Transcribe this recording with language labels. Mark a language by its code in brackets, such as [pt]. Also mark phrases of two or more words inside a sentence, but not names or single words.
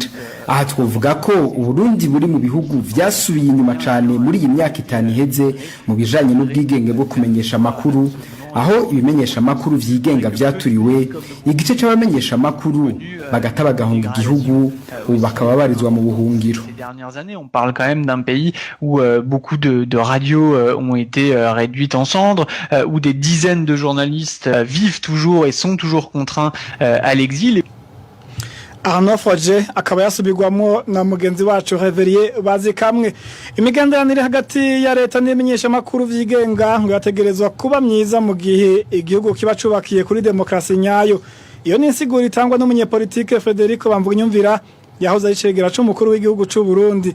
[rn] Aha twovuga ko Uburundi buri mu bihugu vyasubiye inyuma cyane muri iyi myaka 5 iheze mu bijanye n'ubwigenge bwo kumenyesha amakuru, aho ibimenyesha amakuru vyigenga vyaturiwe, igice c'abamenyesha amakuru bagata bagahunga igihugu ubu bakaba barizwa mu buhungiro. [fr] Ces dernières années, on parle quand même d'un pays où beaucoup de radios ont été réduites en cendres, où des dizaines de journalistes vivent toujours et sont toujours contraints à l'exil. [rn] Arnaud Foje akaba yasubirwamo na mugenzi wacu Reverier Bazikamwe. Imigenderanire hagati ya leta n'imenyesha makuru vyigenga ngo yategerezwa kuba myiza mu gihe igihugu kiba cubakiye kuri demokrasi nyayo. Iyo ni insiguro itangwa n'umunyepolitike Federico Bamvunyumvira yahoze ari cegera c'umukuru w'igihugu c'u Burundi.